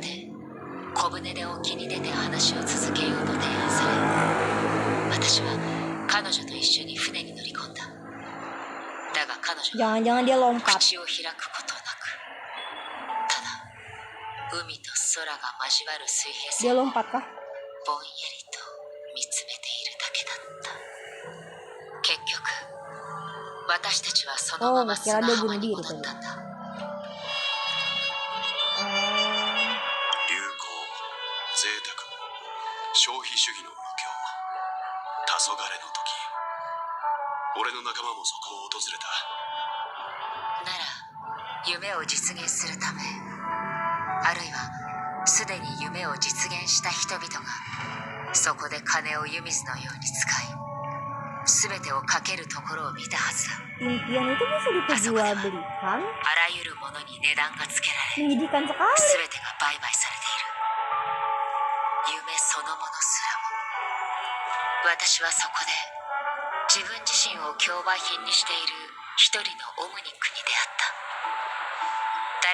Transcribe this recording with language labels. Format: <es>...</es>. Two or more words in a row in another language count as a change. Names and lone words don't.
<ja>て小舟で沖に出て話を続けようと提案され、私は彼女と一緒に船に乗り込んだ。だが彼女は</ja> <ms>Jangan-jangan dia lompat.</ms> <ja>口を開くことなく、ただ海と空が交わる水平</ja> <ms>Dia</ms> <ja>線を</ja> <ms>lompat kah?</ms> <ja>ぼんやりと見つめているだけだった。結局私たちはそのまま砂浜に戻ったんだ。流行、贅沢、消費主義の無教、黄昏の時、俺の仲間もそこを訪れた。なら夢を実現するため、あるいはすでに夢を実現した人々がそこで金を湯水のように使い、全てをかけるところを見たはずだ。</ja> <id>Impian itu bisa diperjualbelikan.</id> <ja>あらゆるものに値段がつけられ、</ja> <id>Menyedihkan sekali.</id> <ja>全てが売買されている。夢そのものすらも。私はそこで自分自身を競売品にしている一人のオムニックに出会った。</ja>